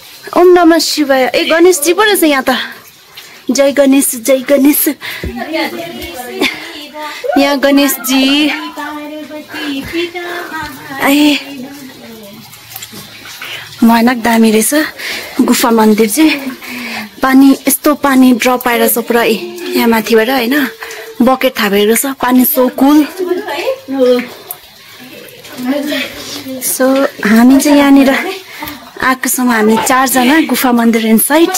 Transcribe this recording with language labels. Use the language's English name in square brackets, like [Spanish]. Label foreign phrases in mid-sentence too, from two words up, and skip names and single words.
[Nepali] ओम नमः शिवाय। ए गणेश जी पो रहेछ यहाँ त। जय गणेश जय गणेश। यहाँ गणेश जी। ए भयानक दामी रहेछ गुफा मन्दिर चाहिँ। पानी यस्तो पानी ड्रप आइरहेछ पुरा यहाँ माथिबाट हैन। बकेट थापेको छ पानी [English] so cool. [Nepali] सो हामी चाहिँ यहाँनिर आएकोसम्म हामी 4 जना गुफा मन्दिर इनसाइड।